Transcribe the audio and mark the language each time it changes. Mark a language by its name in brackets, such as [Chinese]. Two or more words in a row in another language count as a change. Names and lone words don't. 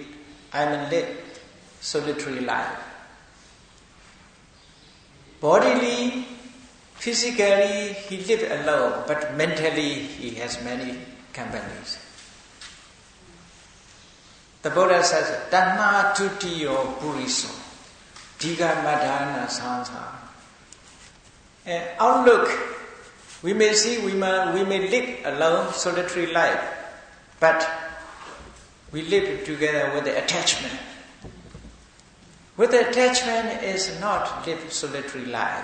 [English] I'm in solitary life. Bodily, physically, he lives alone, but mentally he has many companies. The Buddha says, [Pali] Dhamma tutiyo puriso, diga madhana sansa. [English] Outlook, we may see, we may live alone, solitary life, but we live together with the attachment. With the attachment is not live solitary life.